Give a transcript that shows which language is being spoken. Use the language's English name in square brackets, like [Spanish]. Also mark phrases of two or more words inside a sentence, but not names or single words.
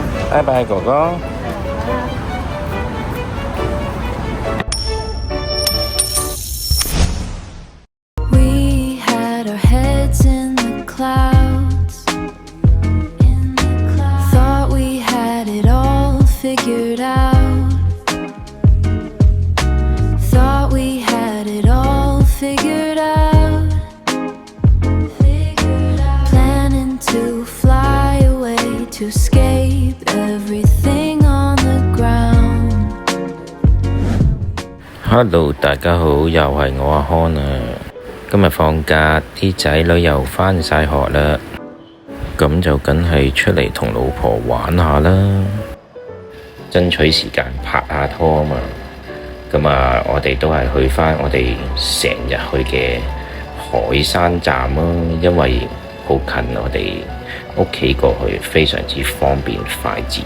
[Cantonese] 拜拜哥哥。 [English] We had our heads in the clouds. Thought we had it all figured out. Thought we had it all figured out. Planning to fly away to escape everything on the ground. [Cantonese] Hello，大家好，又係我阿康啊。今日放假，啲仔女又返晒學啦，咁就梗係出嚟同老婆玩下啦，爭取時間拍下拖啊嘛。咁啊，我哋都係去返我哋成日去嘅海山站咯，因為好近我哋屋企過去，非常之方便快捷。